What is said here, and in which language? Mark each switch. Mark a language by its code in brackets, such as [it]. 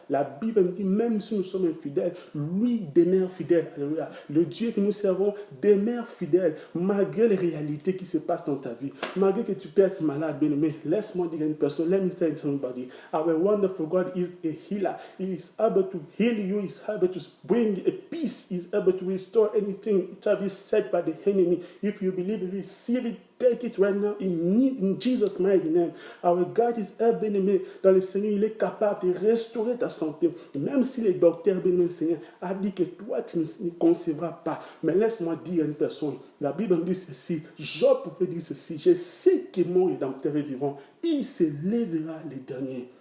[fr] La Bible dit, même si nous sommes infidèles, lui demeure fidèle. Alléluia. Le Dieu que nous servons demeure fidèle, malgré les réalités qui se passent dans ta vie. Malgré que tu peux être malade, bien-aimé, laisse-moi dire à une personne, [en] let me tell somebody, our wonderful God is a healer. He is able to heal you, he is able to bring a peace, he is able to restore anything that is said by the enemy. If you believe, receive it. Take it right now in Jesus' mighty name. Our God is bien-aimé. [fr] Dans le Seigneur, il est capable de restaurer ta santé. Même si les docteurs, bien-aimé Seigneur, a dit que toi, tu ne concevras pas. Mais laisse-moi dire à une personne, la Bible dit ceci, Job pouvait dire ceci, je sais que mon rédempteur est vivant, il se lèvera le dernier.